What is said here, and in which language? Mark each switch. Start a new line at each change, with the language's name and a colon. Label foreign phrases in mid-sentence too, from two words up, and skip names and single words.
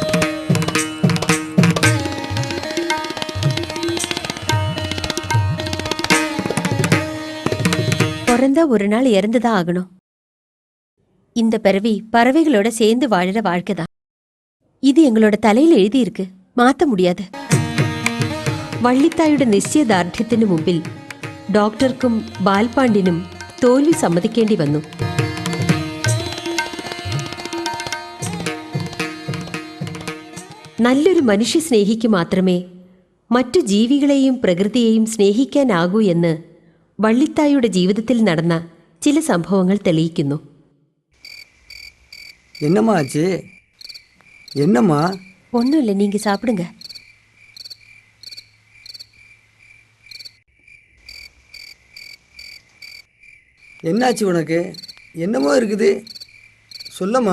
Tamil: பிறந்தா ஒரு நாள் இறந்துதான் ஆகணும். இந்த பிறவி பறவைகளோட சேர்ந்து வாழற வாழ்க்கை தான். இது எங்களோட தலையில எழுதி இருக்கு, മാറ്റ முடியாது.
Malayalam: വള്ളിത്തായുടെ നിശ്ചയദാർഢ്യത്തിനു മുമ്പിൽ ഡോക്ടർക്കും ബാൽപാണ്ഡിനും തോൽവി സമ്മതിക്കേണ്ടി വന്നു. നല്ലൊരു മനുഷ്യ സ്നേഹിക്ക് മാത്രമേ മറ്റു ജീവികളെയും പ്രകൃതിയെയും സ്നേഹിക്കാനാകൂ എന്ന് വള്ളിത്തായുടെ ജീവിതത്തിൽ നടന്ന ചില സംഭവങ്ങൾ തെളിയിക്കുന്നു.
Tamil: என்னம்மா ஆச்சு? என்னம்மா? ஒன்றும் இல்லை, நீங்க சாப்பிடுங்க. என்னாச்சு உனக்கு? என்னமோ இருக்குது, சொல்லம்மா.